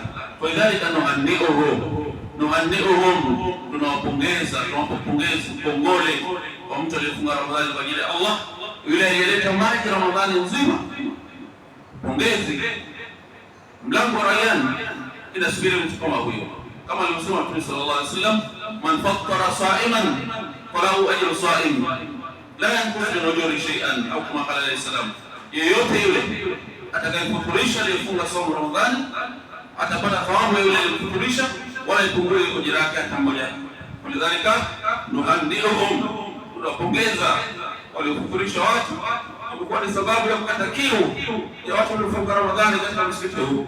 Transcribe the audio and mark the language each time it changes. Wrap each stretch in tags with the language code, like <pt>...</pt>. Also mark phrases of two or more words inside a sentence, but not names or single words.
<sw>Kwa</sw> <ar>ذلك نهنئهم,</ar> <sw>tunawapongeza, tunawapongeza pongole kwa mtu aliyefunga Ramadhani kwa ajili ya Allah, yule aliyeleta maji Ramadhani nzima. Pongezi. Mlango wa Rayyan inasubiri mtu kama huyo, kama alivyosema Mtume</sw> <ar>صلى الله عليه وسلم, من فطر صائما فله أجر صائم لا ينقص من أجور شيئا,</ar> <sw>au kama</sw> <ar>قال عليه السلام,</ar> <sw>yeyote yule atakayefuturisha aliyefunga saumu Ramadhani atapata thawabu yule aliyefuturisha, wala ipungue ujira wake hata mmoja.</sw> <ar>ولذلك نهنئهم,</ar> <sw>tunapongeza waliofuturisha watu, kwa ni sababu ya kukata kiu ya watu waliofunga Ramadhani katika msikiti huu.</sw>